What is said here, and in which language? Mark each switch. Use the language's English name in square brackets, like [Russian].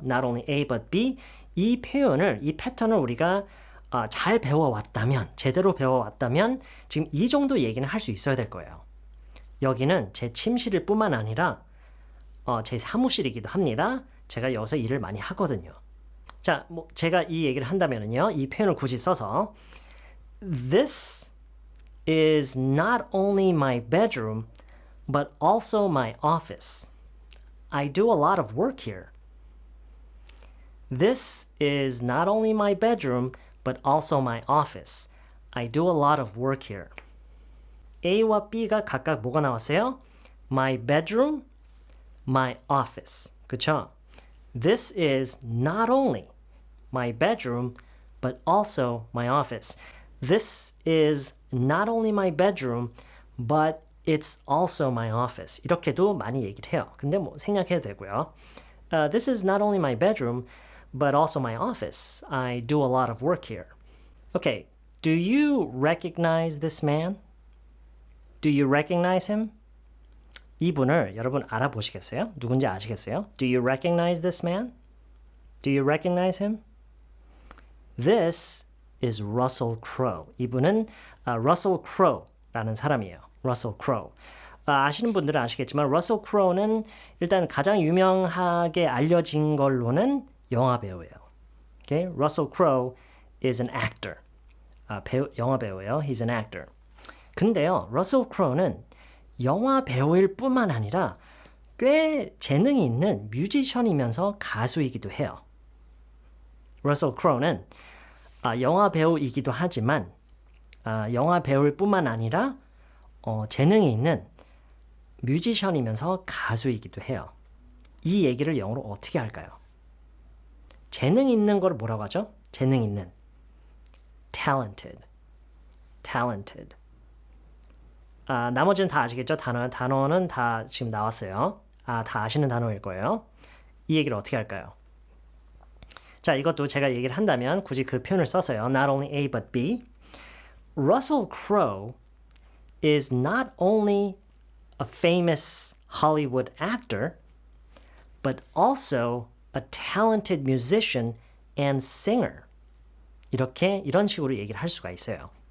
[English] Not only A but B. [Korean] 이 표현을, 이 패턴을 우리가 잘 배워왔다면, 제대로 배워왔다면 지금 이 정도 얘기는 할 수 있어야 될 거예요. 여기는 제 침실일 뿐만 아니라 제 사무실이기도 합니다. 제가 여기서 일을 많이 하거든요. 자, 제가 이 얘기를 한다면은요, 이 표현을 굳이 써서 [English] This is not only my bedroom, but also my office. I do a lot of work here. This is not only my bedroom, but also my office. I do a lot of work here. [Korean] A와 B가 각각 뭐가 나왔어요? [English] My bedroom, my office. [Korean] 그쵸? [English] This is not only my bedroom, but also my office. This is not only my bedroom, but it's also my office. [Korean] 이렇게도 많이 얘기를 해요. 근데 생략해도 되고요. [English] This is not only my bedroom, but also my office. I do a lot of work here. Okay, do you recognize this man? Do you recognize him? [Korean] 이분을 여러분 알아보시겠어요? 누군지 아시겠어요? [English] Do you recognize this man? Do you recognize him? This is Russell Crowe. [Korean] 이분은 Russell Crowe라는 사람이에요. [English] Russell Crowe. 아시는 분들은 아시겠지만 Russell Crowe는 일단 가장 유명하게 알려진 걸로는 영화 배우예요. Okay? Russell Crowe is an actor. [Korean] 영화 배우예요. [English] He's an actor. [Korean] 근데요, Russell Crowe는 영화 배우일 뿐만 아니라 꽤 재능이 있는 뮤지션이면서 가수이기도 해요. Russell Crowe는 영화 배우이기도 하지만 영화 배우일 뿐만 아니라 재능이 있는 뮤지션이면서 가수이기도 해요. 이 얘기를 영어로 어떻게 할까요? 재능 있는 걸 뭐라고 하죠? 재능 있는. [English] talented. talented. [Korean] 나머지는 다 아시겠죠? 단어는 다 지금 나왔어요. 다 아시는 단어일 거예요. 이 얘기를 어떻게 할까요? 자, 이것도 제가 얘기를 한다면 굳이 그 표현을 써서요. [English] Not only A but B. Russell Crowe is not only a famous Hollywood actor, but also a talented musician and singer. [Korean] 이런 식으로 얘기를 할 수가 있어요.